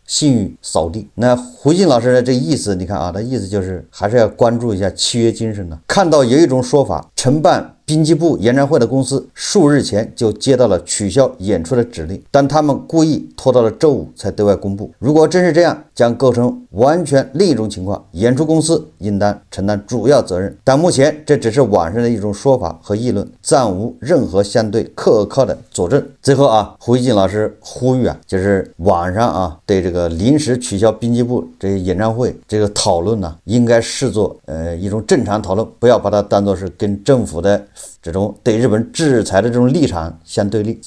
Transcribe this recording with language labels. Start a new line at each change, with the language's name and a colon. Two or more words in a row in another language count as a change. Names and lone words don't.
Chinese: 信譽掃地。那胡錫進老師的這意思，你看啊，他意思就是還是要關注一下契約精神的。看到有一種說法，承辦濱崎步演唱會的公司數日前就接到了取消演出的指令，但他們故意拖到了周5才對外公布。如果真是這樣，將構成完全另一種情況，演出公司應當承擔主要責任。但目前這只是網上的一種說法和議論，暫無任何相對可靠的佐證。最後啊，胡錫進老師呼籲啊，就是網上啊對這個臨時取消濱崎步這些演唱會這個討論呢，應該視作一種正常討論，不要把它當作是跟政府的這種對日本制裁的這種立場相對立。